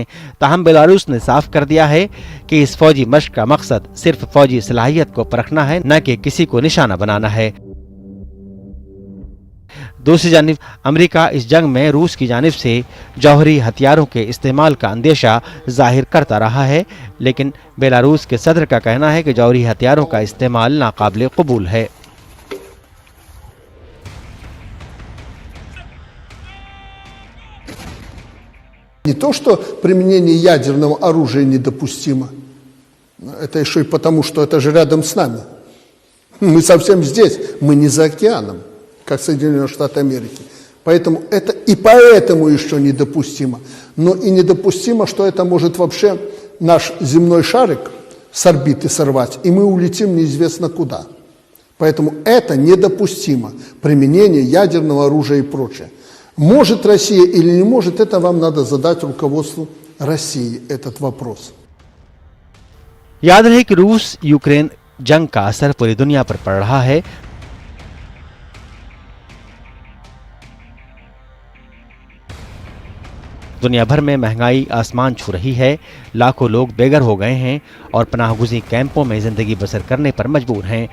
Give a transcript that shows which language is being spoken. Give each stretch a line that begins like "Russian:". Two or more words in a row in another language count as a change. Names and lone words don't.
Urdu: تاہم بیلاروس نے صاف کر دیا ہے کہ اس فوجی مشق کا مقصد صرف فوجی صلاحیت کو پرکھنا ہے، نہ کہ کسی کو نشانہ بنانا ہے. دوسری جانب امریکہ اس جنگ میں روس کی جانب سے جوہری ہتھیاروں کے استعمال کا اندیشہ ظاہر کرتا رہا ہے، لیکن بیلاروس کے صدر کا کہنا ہے کہ جوہری ہتھیاروں کا استعمال ناقابل قبول ہے.
Russian: Не то, что применение ядерного оружия недопустимо, это еще и потому, что это же рядом с нами. Мы совсем здесь, мы не за океаном, как Соединенные Штаты Америки. Поэтому это и поэтому еще недопустимо. Но и недопустимо, что это может вообще наш земной шарик с орбиты сорвать, и мы улетим неизвестно куда. Поэтому это недопустимо, применение ядерного оружия и прочее. Может Россия или не может, это вам надо задать руководству России этот вопрос.
Urdu: یاد رہے کہ روس یوکرین جنگ کا اثر پوری دنیا پر پڑ رہا ہے. دنیا بھر میں مہنگائی آسمان چھو رہی ہے، لاکھوں لوگ بے گھر ہو گئے ہیں اور پناہ گزی کیمپوں میں زندگی بسر کرنے پر مجبور ہیں.